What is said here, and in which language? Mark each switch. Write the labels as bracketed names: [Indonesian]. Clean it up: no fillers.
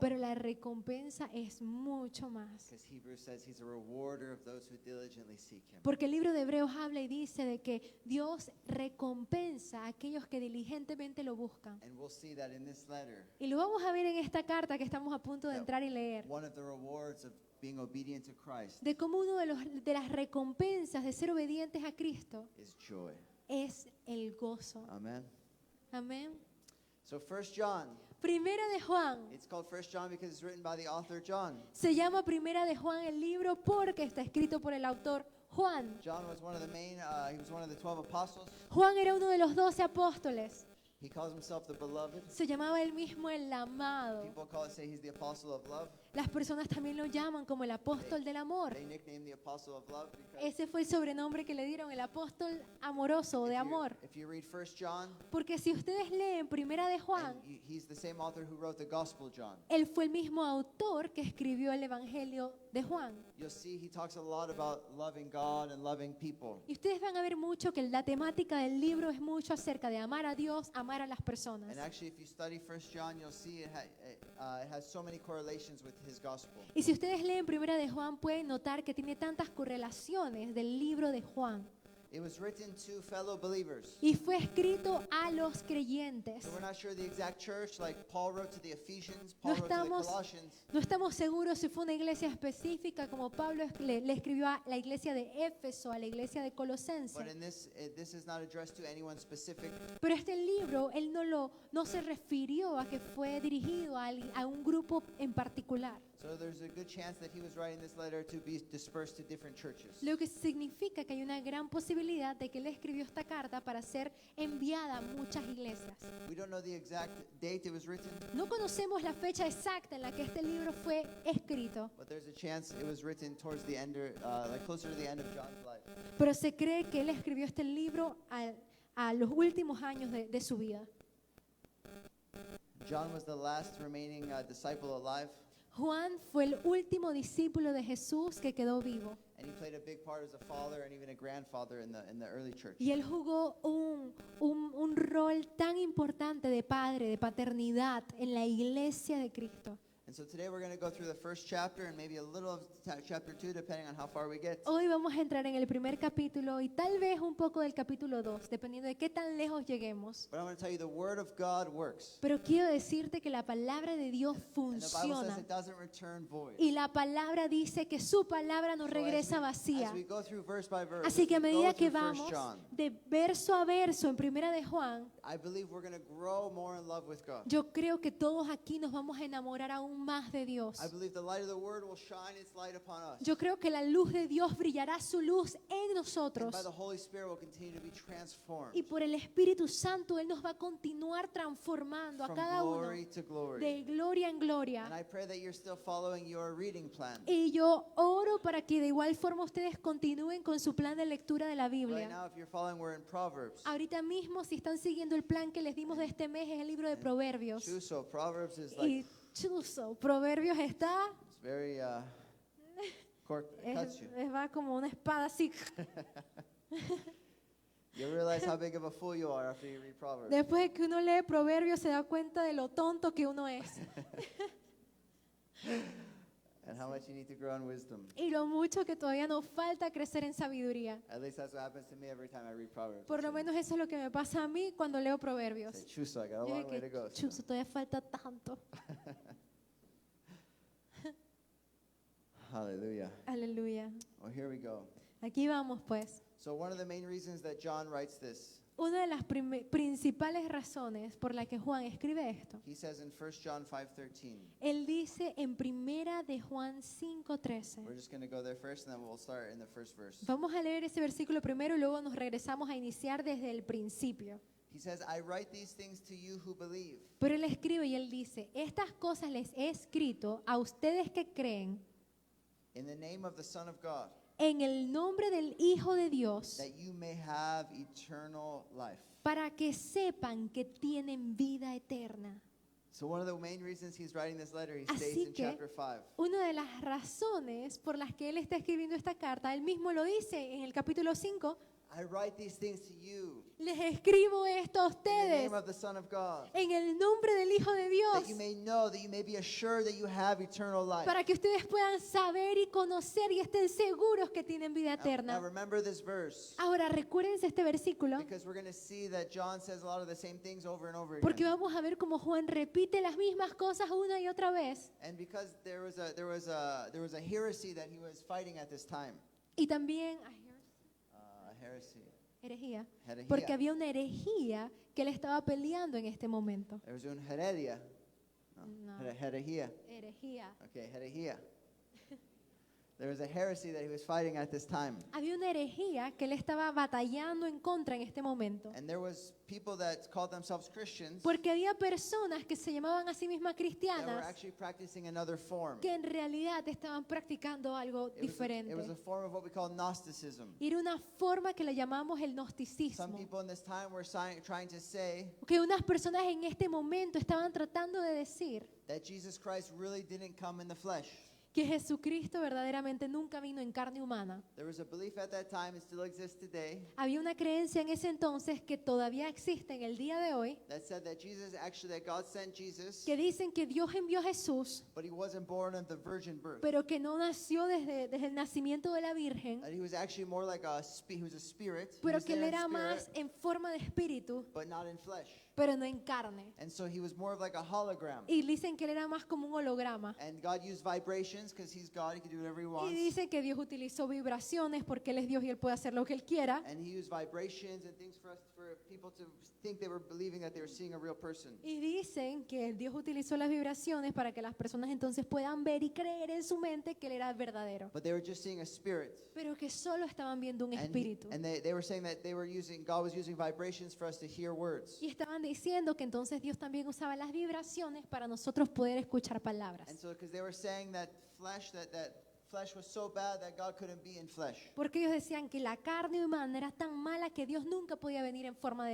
[Spanish] Pero la recompensa es mucho más. [English] Because Hebrews says He's a rewarder of those who diligently seek Him. [Spanish] Porque el libro de Hebreos habla y dice de que Dios recompensa a aquellos que diligentemente lo buscan. [English] And we'll see that in this letter, [Spanish] Y lo vamos a ver en esta carta que estamos a punto de entrar y leer. [English] one of the rewards of being obedient to Christ [Spanish] De cómo uno de las recompensas de ser obedientes a Cristo [English] is joy. [Spanish] es el gozo. [English] Amen. [Spanish] Amén. [English] So 1 John, [Spanish] Primera de Juan. [English] it's called 1 John because it's written by the author John. [Spanish] Se llama Primera de Juan el libro porque está escrito por el autor Juan. [English] John was one of the he was one of the 12 apostles. [Spanish] Juan era uno de los 12 apóstoles. [English] He calls himself the beloved. [Spanish] Se llamaba él mismo el amado. [English] People say he's the apostle of love. [Spanish] Las personas también lo llaman como el apóstol del amor. [English] They nicknamed the apostle of love because [Spanish] Ese fue el sobrenombre que le dieron, el apóstol amoroso o de amor. [English] if you read 1 John, [Spanish] Porque si ustedes leen Primera de Juan, [English] and he's the same author who wrote the Gospel John. [Spanish] él fue el mismo autor que escribió el Evangelio de Juan. [English] You'll see he talks a lot about loving God and loving people. [Spanish] Y ustedes van a ver mucho que la temática del libro es mucho acerca de amar a Dios, amar a las personas. [English] And actually, if you study 1 John, you'll see it has so many correlations with his gospel. [Spanish] Y si ustedes leen Primera de Juan, pueden notar que tiene tantas correlaciones del libro de Juan. [English] It was written to fellow believers. [Spanish] Y fue escrito a los creyentes. [English] So we're not sure the exact church, like Paul wrote to the Ephesians, [Spanish] No [English] Paul wrote to the [Spanish] estamos, [English] Colossians. [Spanish] no estamos seguros si fue una iglesia específica como Pablo le escribió a la iglesia de Éfeso, a la iglesia de Colosense. [English] But in this is not addressed to anyone specific. [Spanish] Pero este libro, él no se refirió a que fue dirigido a un grupo en particular. [English] So there's a good chance that he was writing this letter to be dispersed to different churches. [Spanish] Lo que significa que hay una gran posibilidad de que él escribió esta carta para ser enviada a muchas iglesias. [English] We don't know the exact date it was written, [Spanish] No conocemos la fecha exacta en la que este libro fue escrito, [English] but there's a chance it was written towards the end, like closer to the end of John's life. [Spanish] pero se cree que él escribió este libro a los últimos años de su vida. [English] John was the last remaining disciple alive. [Spanish] Juan fue el último discípulo de Jesús que quedó vivo. [English] And he played a big part as a father and even a grandfather in the early church. [Spanish] Y él jugó un rol tan importante de padre, de paternidad en la iglesia de Cristo. [English] And so today we're going to go through the first chapter and maybe a little of chapter 2 depending on how far we get. [Spanish] Hoy vamos a entrar en el primer capítulo y tal vez un poco del capítulo 2, dependiendo de qué tan lejos lleguemos. [English] But I'm going to tell you the word of God works. [Spanish] Pero quiero decirte que la palabra de Dios [English] And the Bible says [Spanish] funciona. [English] it doesn't return void. [Spanish] Y la palabra dice que su palabra no [English] So [Spanish] regresa [English] as [Spanish] vacía. [English] we go through verse by verse, [Spanish] Así que a [English] as we [Spanish] medida [English] go [Spanish] que [English] through [Spanish] vamos [English] 1 John, [Spanish] de verso a verso en Primera de Juan, [English] I believe we're going to grow more in love with God. [Spanish] yo creo que todos aquí nos vamos a enamorar aún más de Dios. [English] I believe the light of the word will shine its light upon us. [Spanish] Yo creo que la luz de Dios brillará su luz en [English] And [Spanish] nosotros. [English] by the Holy Spirit will continue to be transformed [Spanish] Y por el Espíritu Santo Él nos va a continuar transformando a [English] from [Spanish] cada uno [English] glory to glory. [Spanish] de gloria en [English] And [Spanish] gloria. [English] I pray that you're still following your reading plan. [Spanish] Y yo oro para que de igual forma ustedes continúen con su plan de lectura de la [English] Right [Spanish] Biblia. [English] now, if you're following, we're in Proverbs. [Spanish] Ahorita mismo, si están siguiendo el plan que les dimos de este mes, es el libro de Proverbios. [English] So Proverbs is like, [Spanish] Y chuzo, Proverbios está, [English] it's very, cuts you. [Spanish] va como una espada así. [English] You realize how big of a fool you are after you read Proverbs. [Spanish] Después de que uno lee Proverbios se da cuenta de lo tonto que uno es [English] And how much you need to grow in wisdom. [Spanish] y lo mucho que todavía nos falta crecer en sabiduría. [English] At least that's what happens to me every time I read Proverbs. [Spanish] Por lo menos eso es lo que me pasa a mí cuando leo [English] Say, [Spanish] Proverbios. [English] Chuso, I got a [Spanish] Yo [English] long way to [Spanish] dije, [English] go. [Spanish] chuzo, todavía falta tanto. [English] Hallelujah. [Spanish] Aleluya. [English] Well, here we go. [Spanish] Aquí vamos pues. [English] So one of the main reasons that John writes this, [Spanish] Una de las principales razones por la que Juan escribe esto, [English] he says in 1 John 5:13. [Spanish] él dice en Primera de Juan 5:13. [English] We're just going to go there first, and then we'll start in the first verse. [Spanish] Vamos a leer ese versículo primero y luego nos regresamos a iniciar desde el principio. [English] He says, I write these things to you who believe. [Spanish] Pero él escribe y él dice, estas cosas les he escrito a ustedes que creen [English] In the name of the Son of God, [Spanish] en el nombre del Hijo de Dios, [English] that you may have eternal life. [Spanish] para que sepan que tienen vida eterna. [English] So one of the main reasons he's writing this letter, he [Spanish] Así [English] states in [Spanish] que- [English] chapter 5. [Spanish] Una de las razones por las que él está escribiendo esta carta, él mismo lo dice en el capítulo 5, [English] I write these things to you [Spanish] les escribo esto a [English] in the [Spanish] ustedes [English] name of the Son of God, [Spanish] en el nombre del Hijo de Dios, [English] that you may know, that you may be assured that you have eternal life. [Spanish] para que ustedes puedan saber y conocer y estén seguros que tienen vida [English] Now [Spanish] eterna. [English] remember this verse, [Spanish] Ahora recuérdense este versículo, [English] because we're going to see that John says a lot of the same things over and over [Spanish] porque [English] again. [Spanish] vamos a ver cómo Juan repite las mismas cosas una y otra vez. [English] And because there was a heresy that he was fighting at this time. [Spanish] Y también [English] Heresy. [Spanish] herejía, Herejía. porque había una herejía que él estaba peleando en este momento. [English] There was [Spanish] un heredia. No. Herejía. Herejía. [English] Okay, herejía. There was a heresy that he was fighting at this time. [Spanish] Había una herejía que él estaba batallando en contra en este momento. [English] And there was people that called themselves Christians [Spanish] Porque había personas que se llamaban a sí mismas [English] that were [Spanish] cristianas [English] actually practicing another form. [Spanish] que en realidad estaban practicando algo [English] It was [Spanish] diferente. [English] a form of what we call Gnosticism. [Spanish] Y era una forma que le llamamos el [English] Some [Spanish] gnosticismo. [English] people in this time were trying to say [Spanish] Que unas personas en este momento estaban tratando de decir [English] that Jesus Christ really didn't come in the flesh. [Spanish] que Jesucristo verdaderamente nunca vino en carne humana. [English] There was a belief at that time, and still exists today, [Spanish] Había una creencia en ese entonces que todavía existe en el día de hoy, [English] that said that that God sent Jesus, [Spanish] que dicen que Dios envió a Jesús, [English] but he wasn't born of the virgin birth. [Spanish] pero que no nació desde el nacimiento de la Virgen, [English] That he was actually more like he was a spirit. He [Spanish] pero [English] was [Spanish] que él [English] there in [Spanish] era [English] spirit, [Spanish] más en forma de espíritu, [English] but not in flesh. [Spanish] pero no en carne. [English] And so he was more of like a hologram. [Spanish] Y dicen que él era más como un holograma. [English] And God used vibrations because he's God. He can do whatever he wants. [Spanish] dicen que Dios utilizó vibraciones porque Él es Dios y Él puede hacer lo que Él quiera. [English] And he used vibrations and things for people to think they were believing that they were seeing a real person. [Spanish] Y dicen que Dios utilizó las vibraciones para que las personas entonces puedan ver y creer en su mente que Él era verdadero. [English] But they were just seeing a spirit. [Spanish] Pero que solo estaban viendo un espíritu. [English] And they were saying that God was using vibrations for us to hear words. [Spanish] Y estaban diciendo que entonces Dios también usaba las vibraciones para nosotros poder escuchar palabras. [English] And so because they were saying that flesh was so bad that God couldn't be in flesh. [Spanish] Porque ellos decían que la carne humana era tan mala que Dios nunca podía venir en forma de